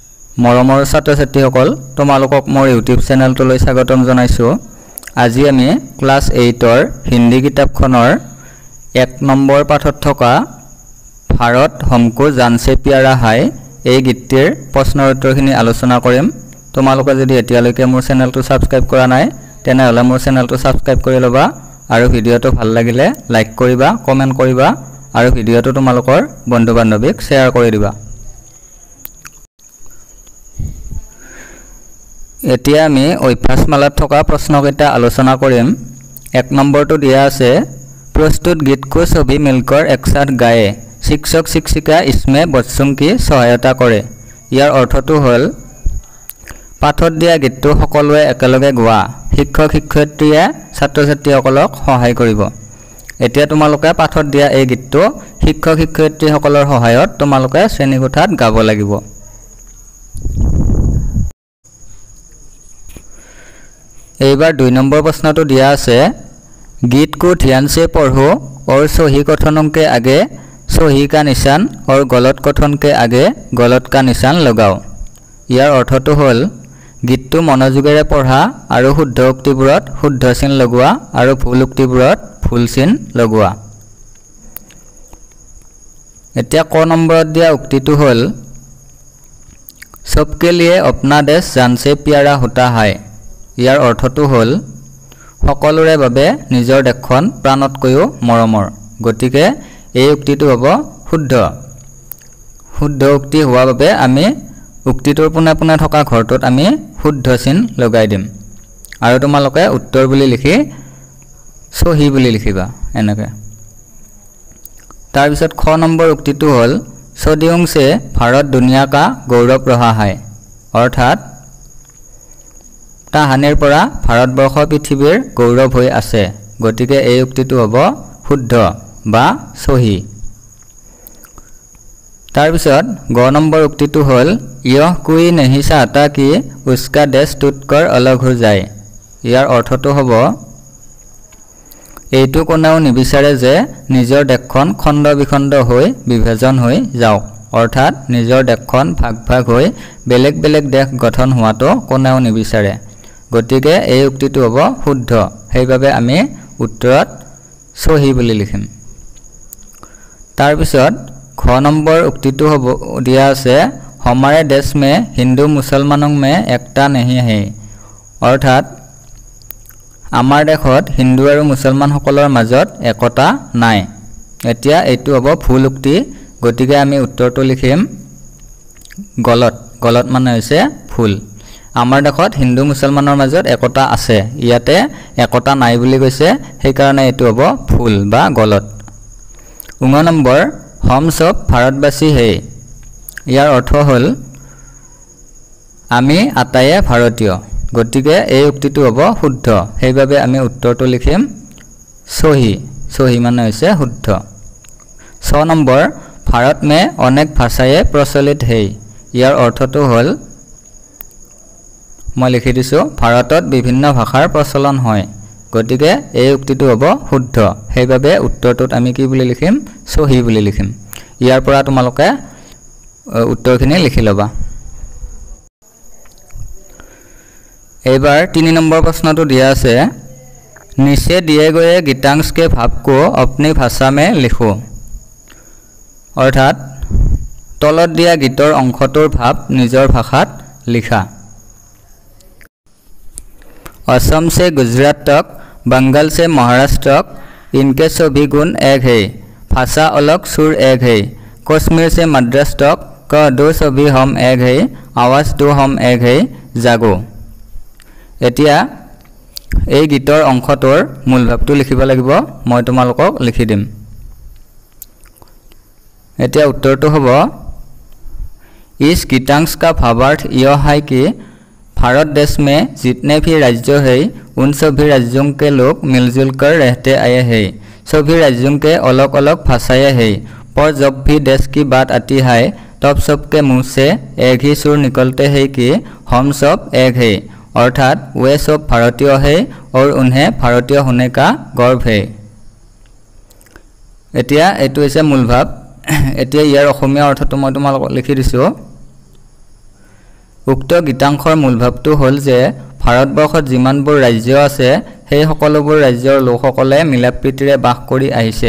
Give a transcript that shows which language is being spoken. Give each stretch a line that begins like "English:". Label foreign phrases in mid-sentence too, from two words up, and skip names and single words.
Assamese: মৰমৰ ছাত্ৰ ছাত্ৰীসকল তোমালোকক মোৰ ইউটিউব চেনেলটোলৈ স্বাগতম জনাইছো। আজি আমি ক্লাছ 8ৰ হিন্দী কিতাপখনৰ 1 নম্বৰ পাঠত থকা ভাৰত हमको जानसे प्यारा है এই গীতটিৰ প্ৰশ্নৰ উত্তৰখিনি আলোচনা কৰিম। তোমালোকে যদি এতিয়ালৈকে মোৰ চেনেলটো সাবস্ক্ৰাইব কৰা নাই তেনেহলে মোৰ চেনেলটো সাবস্ক্ৰাইব কৰি লবা আৰু ভিডিওটো ভাল লাগিলে লাইক কৰিবা, কমেন্ট কৰিবা আৰু ভিডিওটো তোমালোকৰ বন্ধু বান্ধৱীক শেয়াৰ কৰি দিবা। এতিয়া আমি অভ্যাসমালাত থকা প্ৰশ্নকেইটা আলোচনা কৰিম। 1 নম্বৰটো দিয়া আছে
Hindi: प्रस्तुत गीत को सभी मिलकर एक साथ गाए, शिक्षक शिक्षिका इसमें बच्चों की सहायता करे।
Assamese: ইয়াৰ অৰ্থটো হল পাঠত দিয়া গীতটো সকলোৱে একেলগে গোৱা, শিক্ষক শিক্ষয়িত্ৰীয়ে ছাত্ৰ ছাত্ৰীসকলক সহায় কৰিব। এতিয়া তোমালোকে পাঠত দিয়া এই গীতটো শিক্ষক শিক্ষয়িত্ৰীসকলৰ সহায়ত তোমালোকে শ্ৰেণীকোঠাত গাব লাগিব। এইবাৰ 2 নম্বৰ প্ৰশ্নটো দিয়া আছে
Hindi: गीत को ध्यान से पढ़ो और सही कथनों के आगे सही का निशान और गलत कथन के आगे गलत का निशान लगाओ।
Assamese: ইয়াৰ অৰ্থটো হল गीतটো মনোযোগেৰে পঢ়া আৰু শুদ্ধ উক্তিবোৰত শুদ্ধ চিন লগোৱা আৰু ভুল উক্তিবোৰত ভুল চিন লগোৱা। এতিয়া ক নম্বৰত দিয়া উক্তিটো হল
Hindi: सबके लिए अपना देश जान से प्यारा होता है।
Assamese: ইয়াৰ অৰ্থটো হল সকলোৰে বাবে নিজৰ দেশখন প্ৰাণতকৈও মৰমৰ। গতিকে এই উক্তিটো হ'ব শুদ্ধ উক্তি হোৱাৰ বাবে আমি উক্তিটোৰ পুনে পুনে থকা ঘৰটোত আমি শুদ্ধ চিন লগাই দিম আৰু তোমালোকে উত্তৰ বুলি লিখি সহি বুলি লিখিবা এনেকৈ। তাৰ পিছত খ নম্বৰ উক্তিটো হ'ল
Hindi: सदियों से भारत दुनिया का गौरव रहा है।
Assamese: अर्थात তাহানিৰ পৰা ভাৰতবৰ্ষ পৃথিৱীৰ গৌৰৱ হৈ আছে। গতিকে এই উক্তিটো হ'ব শুদ্ধ বা সহি। তাৰ পিছত গ নম্বৰ উক্তিটো হ'ল
Hindi: यह कोई नहीं चाहता कि उसका देश टूटकर अलग हो जाए।
Assamese: ইয়াৰ অৰ্থটো হ'ব এইটো কোনেও নিবিচাৰে যে নিজৰ দেশখন খণ্ড বিখণ্ড হৈ বিভাজন হৈ যাওক। অৰ্থাৎ নিজৰ দেশখন ভাগ ভাগ হৈ বেলেগ বেলেগ দেশ গঠন হোৱাটো কোনেও নিবিচাৰে। গতিকে এই উক্তিটো হ'ব শুদ্ধ, সেইভাবে আমি উত্তৰত সহি বুলি লিখিম। তাৰ পিছত খ নম্বৰ উক্তিটো হ'ব দিয়া আছে
Hindi: हमारे देश में हिंदू मुसलमानों में एकता नहीं है।
Assamese: अर्थात আমাৰ দেশত হিন্দু আৰু মুছলমান সকলৰ মাজত একতা নাই। এতিয়া এইটো হ'ব ভুল উক্তি। গতিকে আমি উত্তৰটো লিখিম গলত মানে হৈছে ভুল। আমাৰ দেশত হিন্দু মুছলমানৰ মাজত একতা আছে, ইয়াতে একতা নাই বুলি কৈছে, সেই কাৰণে এইটো হ'ব ভুল বা গলত।
Hindi: 9 নম্বৰ हम सब भारतवासी है।
Assamese: ইয়াৰ অৰ্থ হ'ল আমি আটায়ে ভাৰতীয়। গতিকে এই উক্তিটো হ'ব শুদ্ধ, সেইভাবে আমি উত্তৰটো লিখিম সহি মানে হৈছে শুদ্ধ।
Hindi: 6 নম্বৰ भारत में अनेक भाषाएं प्रचलित है।
Assamese: ইয়াৰ অৰ্থটো হ'ল মই লিখি দিছো ভাৰতত বিভিন্ন ভাষাৰ প্ৰচলন হয়। গতিকে এই উক্তিটো হ'ব শুদ্ধ, সেইভাবে উত্তৰটোত আমি কি বুলি লিখিম সহি বুলি লিখিম। ইয়াৰ পৰা তোমালোকে উত্তৰখিনি লিখি ল'বা। এইবাৰ 3 নম্বৰ প্ৰশ্নটো দিয়া আছে
Hindi: नीचे दिए गए गीतांश के भाव को अपनी भाषा में लिखो।
Assamese: अर्थात तলত দিয়া গীতৰ অংশটোৰ ভাৱ নিজৰ ভাষাত লিখা।
Hindi: असम से गुजरात तक, बंगाल से महाराष्ट्र तक इनके सभी गुण एक है, भाषा अलग सुर एक है, कश्मीर से मद्रास तक का दो सभी हम एक है, आवाज दो हम एक है, जागो। এতিয়া এই গীতৰ অংশটোৰ মূল ভাৱটো লিখিব লাগিব, মই তোমালোকক লিখি দিম।
Assamese: এতিয়া উত্তৰটো হ'ব
Hindi: इस गीतांश का भावार्थ यह है कि भारत देश में जितने भी राज्य हैं उन सभी राज्यों के लोग मिलजुल कर रहते आए हैं। सभी राज्यों के अलग अलग भाषाएं हैं, पर जब भी देश की बात आती है तब सबके मुंह से एक ही सुर निकलते हैं कि हम सब एक हैं। अर्थात वे सब भारतीय हैं और उन्हें भारतीय होने का गर्व है।
Assamese: এতিয়া এইটো হৈছে মূল ভাৱ। এতিয়া ইয়াৰ অসমীয়া অৰ্থটো মই তোমালোকক লিখি দিছো উক্ত গীতাংশৰ মূল ভাৱটো হ'ল যে ভাৰতবৰ্ষত যিমানবোৰ ৰাজ্য আছে সেই সকলোবোৰ ৰাজ্যৰ লোকসকলে মিলাপ্ৰীতিৰে বাস কৰি আহিছে।